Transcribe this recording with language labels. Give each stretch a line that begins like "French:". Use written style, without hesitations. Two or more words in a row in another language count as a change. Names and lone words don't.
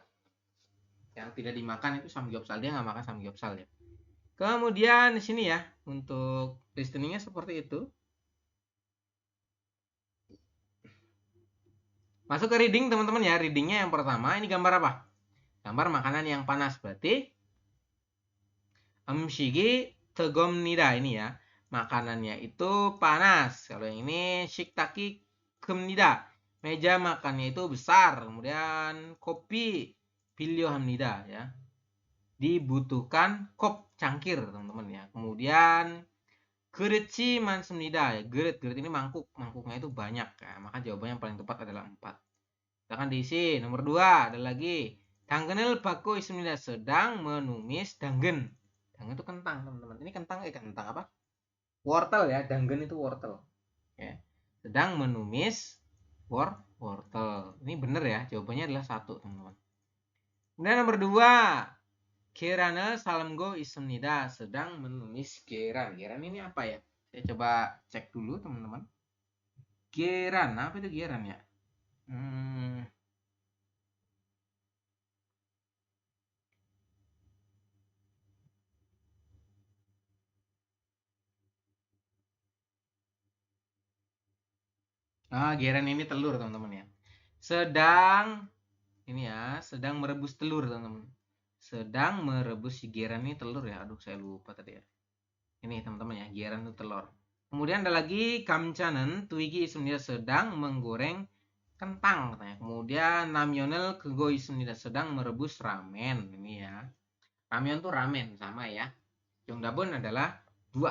Indonesian: Yang tidak dimakan itu samgyeopsal, dia nggak makan samgyeopsal ya. Kemudian di sini ya, untuk listeningnya seperti itu. Masuk ke reading teman-teman ya. Readingnya yang pertama, ini gambar apa? Gambar makanan yang panas, berarti
Korean: 음식이 뜨겁니다
Indonesian: ini ya. Makanannya itu panas. Kalau yang ini
Korean: 식탁이 큽니다.
Indonesian: Meja makannya itu besar. Kemudian kopi 필요합니다 ya. Dibutuhkan kop, cangkir teman-teman ya.
Korean: Kemudian 그릇이 많습니다.
Indonesian: 그릇 ini mangkuk. Mangkuknya itu banyak ya. Maka jawabannya yang paling tepat adalah 4. Silakan diisi. Nomor 2 ada lagi.
Korean: 당근을 밟고 있습니다.
Indonesian: sedang menumis 당근. 당근 itu kentang teman-teman. Ini kentang apa? Wortel ya. 당근 itu wortel. Ya. Sedang menumis wortel. Ini benar ya. Jawabannya adalah 1 teman-teman. Kemudian nomor 2.
Korean: 계란을 삶고 있습니다.
Indonesian: sedang menumis 계란. 계란 ini apa ya? Saya coba cek dulu teman-teman. 계란, apa itu 계란 ya? 계란 ini telur teman-teman ya. Sedang ini ya, sedang merebus telur teman-teman. Sedang merebus, si 계란 ini telur ya. Aduh, saya lupa tadi ya. Ini teman-teman ya, 계란 itu telur. Kemudian ada lagi
Korean: 감자는 튀기 있습니다.
Indonesian: sedang menggoreng kentang katanya.
Korean: Kemudian 라면을 끓이고 있습니다.
Indonesian: sedang merebus ramen ini ya. Ramen tuh ramen sama ya. 정답은 adalah 2.